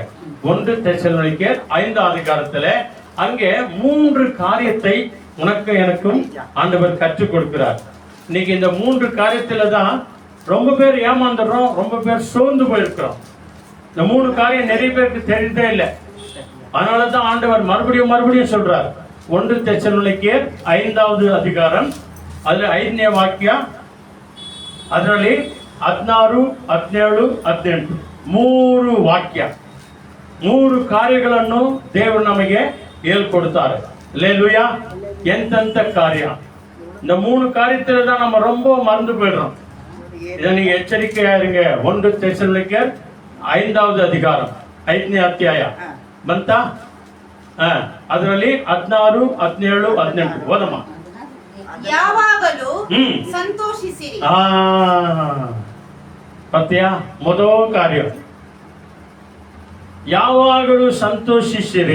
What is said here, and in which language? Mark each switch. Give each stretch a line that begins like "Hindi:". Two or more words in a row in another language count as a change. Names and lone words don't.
Tamil: 1 தெசலோனிக்கேயர் 5ஆம் அதிகாரத்துல அங்கே 3 காரியத்தை உனக்கு எனக்கும் ஆண்டவர் கற்றுக் கொடுக்கிறார். இன்னைக்கு இந்த 3 காரியத்துல தான் ரொம்ப பேர் ஏமாந்துடுறோம், ரொம்ப பேர் சோர்ந்து போயிருக்கிறோம். இந்த 3 காரியம் நிறைய பேருக்கு தெரிந்தே இல்லை. அதனாலதான் ஆண்டவர் மறுபடியும் சொல்றார். 1 தெசலோனிக்கேயர் 5ஆவது அதிகாரம், அதுல
Kannada: 5ನೇ ವಾಕ್ಯ, ಅದರಲ್ಲಿ 16, 17, 18 3 ವಾಕ್ಯ, 3 ಕಾರ್ಯಗಳನ್ನು ದೇವರು ನಮಗೆ ಹೇಳ್ಕೊಡ್ತಾರೆ. அல்லேலூயா. ಎಂತೆಂತ ಕಾರ್ಯ?
Tamil: இந்த 3 காரியத்துல தான் நம்ம ரொம்ப மறந்து போயிடுறோம். இதை நீங்க எச்சரிக்கையா இருங்க. 1 தெசலோனிக்கேயர் 5ஆவது அதிகாரம்
Kannada: 5ನೇ ಅಧ್ಯಾಯ ಬಂತ? ಅದರಲ್ಲಿ 16, 17, 18 ಓದಮ್ಮ. ಯಾವಾಗಲೂ ಸಂತೋಷಿಸಿರಿ. ಪತ್ಯ ಮೊದಲ ಕಾರ್ಯ, ಯಾವಾಗಲೂ ಸಂತೋಷಿಸಿರಿ,